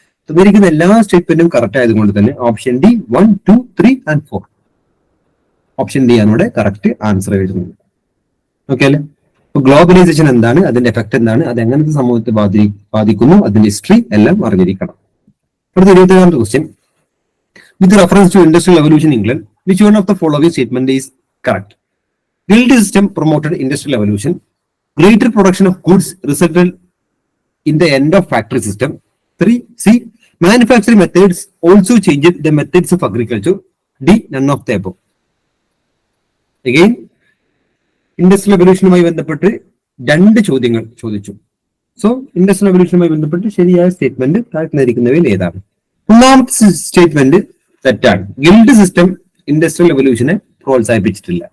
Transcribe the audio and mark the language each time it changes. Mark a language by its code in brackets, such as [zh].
[ml] തന്നിരിക്കുന്ന എല്ലാ സ്റ്റേറ്റ്മെന്റും കറക്റ്റ് ആയതുകൊണ്ട് തന്നെ option D 1, 2, 3 and 4 option D ആണ് ഇവിടെ കറക്റ്റ് ആൻസർ വരുന്നത്. ഓക്കെ അല്ലെ? അപ്പൊ ഗ്ലോബലൈസേഷൻ എന്താണ്, അതിന്റെ എഫക്ട് എന്താണ്, അത് എങ്ങനത്തെ സമൂഹത്തെ ബാധിക്കുന്നു, അതിന്റെ ഹിസ്റ്ററി എല്ലാം അറിഞ്ഞിരിക്കണം. അടുത്ത 27ാമത്തെ question, [en] With reference to industrial evolution England which one of the following statement is correct? Guild system promoted industrial evolution. Greater production of goods resulted in the end of factory system. 3. Manufacturing methods also changed the methods of agriculture. D. None of the above. [ml] Again, industrial എവല്യൂഷനുമായി ബന്ധപ്പെട്ട് രണ്ട് ചോദ്യങ്ങൾ ചോദിച്ചു. So industrial എവല്യൂഷനുമായി ബന്ധപ്പെട്ട് ശരിയായ statement താഴ്ന്നിരിക്കുന്നവയിൽ ഏതാണ്? ഒന്നാമത്തെ statement തെറ്റാണ്. Guild system industrial എവല്യൂഷനെ പ്രോത്സാഹിപ്പിച്ചിട്ടില്ല.